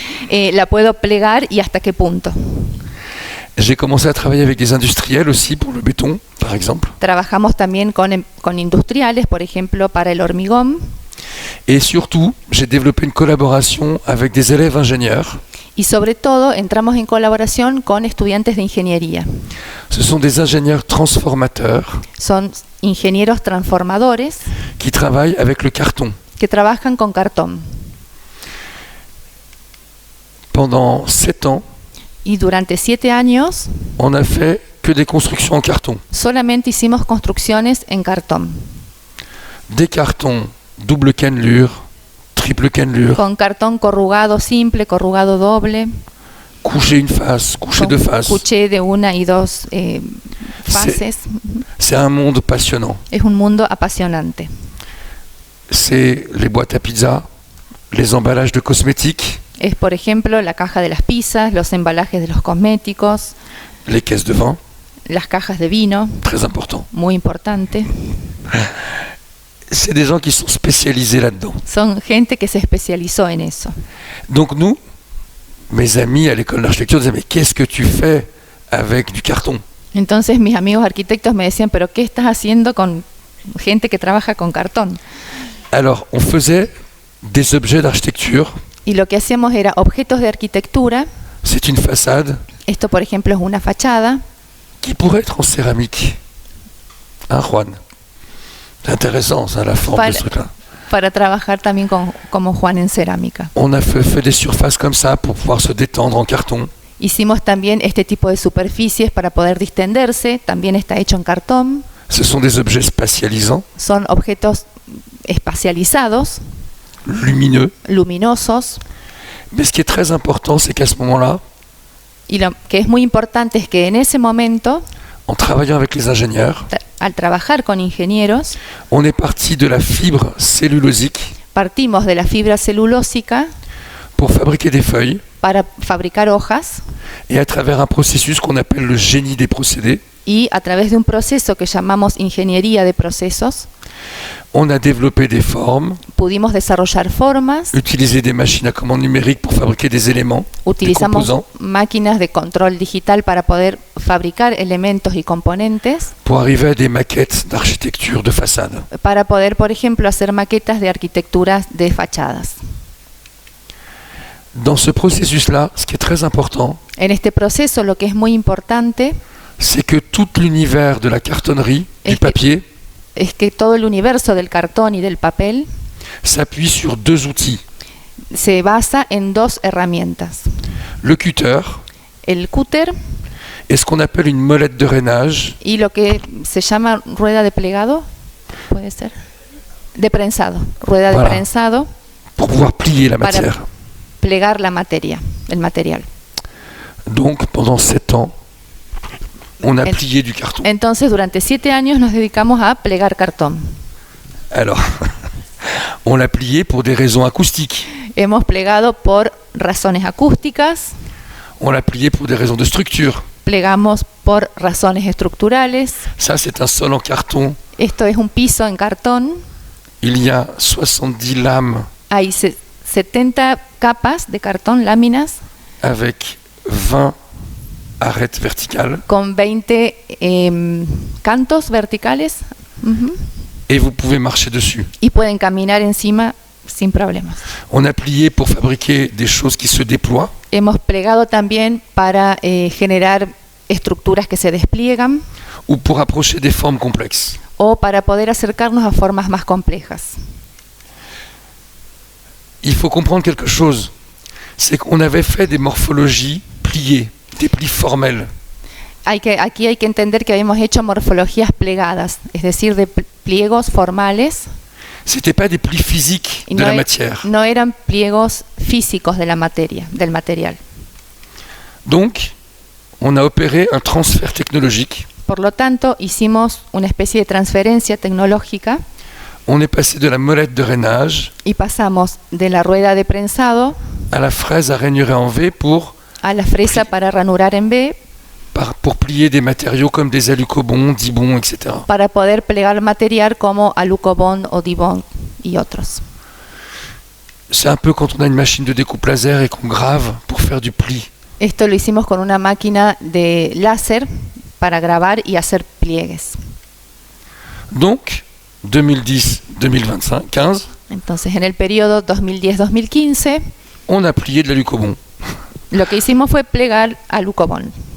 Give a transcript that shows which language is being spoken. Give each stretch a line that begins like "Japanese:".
Spanish: La puedo plegar y hasta qué punto.
French: J'ai commencé à travailler avec des industriels aussi pour le béton, par exemple.
Spanish: Trabajamos también con industriales, por ejemplo, para el hormigón.
French: Et surtout, j'ai développé une collaboration avec des élèves ingénieurs.
Spanish: Y sobre todo, entramos en colaboración con estudiantes de ingeniería.
French: Ce sont des ingénieurs transformateurs
Spanish: Son ingenieros transformadores
French: qui travaillent avec le carton.
Spanish: que trabajan con cartón.
French: Pendant 7 ans,
Spanish: Y durante 7 años
French: on a fait que des constructions en carton.
Spanish: solamente hicimos construcciones en cartón.
French: Des cartons double cannelure, triple cannelure,
Spanish: Con cartón corrugado simple, corrugado doble,
French: coucher une face, coucher deux faces.
Spanish: cuché de 1 y 2 fases.
French: C'est un monde passionnant.
Spanish: Es un mundo apasionante.
French: C'est les boîtes à pizza, les emballages de cosmétiques,
Spanish: Es, por ejemplo, la caja de las pizzas, los embalajes de los cosméticos,
French: les caisses de vin,
Spanish: las cajas de vino,
French: très important.
Spanish: muy importante.
French: C'est des gens qui sont spécialisés là-dedans.
Spanish: Son gente que se especializó en eso.
French: Donc nous, mes amis à l'école d'architecture disaient, mais qu'est-ce que tu fais avec du carton?
Spanish: Entonces mis amigos arquitectos me decían, pero ¿qué estás haciendo con gente que trabaja con cartón?
French: Alors, on faisait des objets d'architecture.
Spanish: Y lo que hacíamos era objetos de arquitectura.
French: C'est une façade
Spanish: Esto, por ejemplo, es una fachada.
French: qui pourrait être en céramique. Hein, Juan? C'est intéressant, ça, la forme de ce truc-là.
Spanish: Para trabajar también como Juan en cerámica.
French: On a fait des surfaces comme ça pour pouvoir se détendre en carton.
Spanish: Hicimos también este tipo de superficies para poder distenderse. También está hecho en cartón.
French: Ce sont des objets spatialisants,
Spanish: Son objetos espacializados,
French: lumineux.
Spanish: luminosos.
French: Mais ce qui est très important, c'est qu'à ce moment-là,
Spanish: Y lo que es muy importante es que en ese momento,
French: en travaillant avec les ingénieurs,
Spanish: al trabajar con ingenieros,
French: on est parti de la fibre cellulosique
Spanish: partimos de la fibra celulósica
French: pour fabriquer des feuilles
Spanish: para fabricar hojas
French: et à travers un processus qu'on appelle le génie des procédés,
Spanish: y a través de un proceso que llamamos ingeniería de procesos,
French: On a développé des formes,
Spanish: Pudimos desarrollar formas,
French: utilisé des machines à commande numérique pour fabriquer des éléments, des
Spanish: utilizamos
French: composants,
Spanish: máquinas de control digital para poder fabricar elementos y componentes,
French: pour arriver à des maquettes d'architecture de façade.
Spanish: para poder, por ejemplo, hacer maquetas de arquitecturas de fachadas.
French: Dans ce processus-là, ce qui est très important,
Spanish: En este proceso lo que es muy importante
French: c'est que tout l'univers de la cartonnerie, du papier,
Spanish: es que todo el universo del cartón y del papel
French: s'appuie sur deux outils.
Spanish: se basa en dos herramientas.
French: Le cutter
Spanish: El cúter
French: et ce qu'on appelle une molette de rainage,
Spanish: y lo que se llama rueda de plegado, puede ser, de prensado, rueda de
French: Voilà.
Spanish: prensado
French: pour pouvoir plier la
Spanish: para
French: matière.
Spanish: plegar la materia, el material.
French: Donc, pendant 7 ans, on a En- plié du carton.
Spanish: Entonces, durante 7 años nos dedicamos a plegar cartón.
French: Alors, on l'a plié pour des raisons acoustiques.
Spanish: Hemos plegado por razones acústicas,
French: On l'a plié pour des raisons de structure.
Spanish: plegamos por razones estructurales.
French: Ça, c'est un sol en carton.
Spanish: Esto es un piso en cartón.
French: Il y a 70 lames
Spanish: Hay 70 capas de cartón, láminas,
French: avec 20 arêtes verticales.
Spanish: con 20 cantos verticales. Ujú.
French: Et vous pouvez marcher dessus.
Spanish: Y pueden caminar encima sin problemas.
French: On a plié pour fabriquer des choses qui se déploient.
Spanish: Hemos plegado también para generar estructuras que se despliegan
French: Ou pour approcher des formes complexes.
Spanish: o para poder acercarnos a formas más complejas.
French: Il faut comprendre quelque chose. C'est qu'on avait fait des morphologies pliées, des plis formels.
Spanish: Aquí hay que entender que habíamos hecho morfologías plegadas, es decir, de pliegos formales.
French: C'était pas des plis physiques
Spanish: Y
French: de la e- matière.
Spanish: no eran pliegos físicos de la materia, del material.
French: Donc, on a opéré un transfert technologique.
Spanish: Por lo tanto, hicimos una especie de transferencia tecnológica
French: On est passé de la molette de rainage
Spanish: y pasamos de la rueda de prensado
French: à la fraise à rainurée en V pour
Spanish: a la fresa para ranurar en B,
French: pour plier des matériaux comme des alucobonds, dibonds, etc.
Spanish: para poder plegar material como alucobond o dibond y otros.
French: C'est un peu quand on a une machine de découpe laser et qu'on grave pour faire du pli.
Spanish: Esto lo hicimos con una máquina de láser para grabar y hacer pliegues.
French: Donc, 2010-2015,
Spanish: Entonces, en el periodo 2010-2015,
French: on a plié de l'alucobond.
Spanish: lo que hicimos fue plegar alucobond.